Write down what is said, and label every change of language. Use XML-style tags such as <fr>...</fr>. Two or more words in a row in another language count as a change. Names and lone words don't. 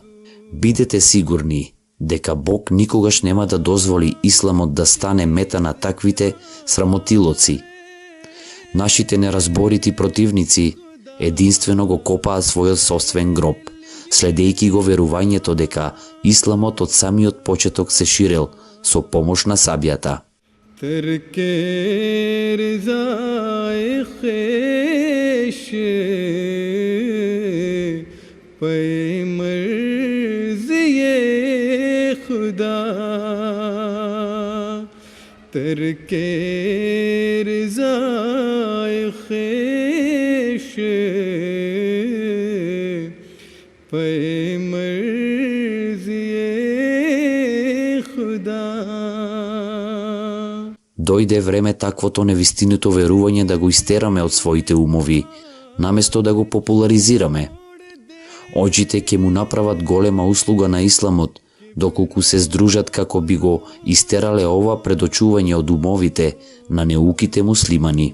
<mk>Бидете сигурни дека Бог никогаш нема да дозволи исламот да стане мета на таквите срамотилоци. Нашите неразборити противници единствено го копаат својот собствен гроб, следејќи го верувањето дека исламот од самиот почеток се ширел со помош на сабјата.</mk> <ur>ترکے رضائے خیش پے مرضی خدا ترکے رضائے خیش پے مرضی خدا.</ur> <mk>Дојде време таквото невистинито верување да го истераме од своите умови, наместо да го популаризираме. Оџите ќе му направат голема услуга на исламот, доколку се здружат како би го истерале ова предочување од умовите на неуките муслимани.</mk>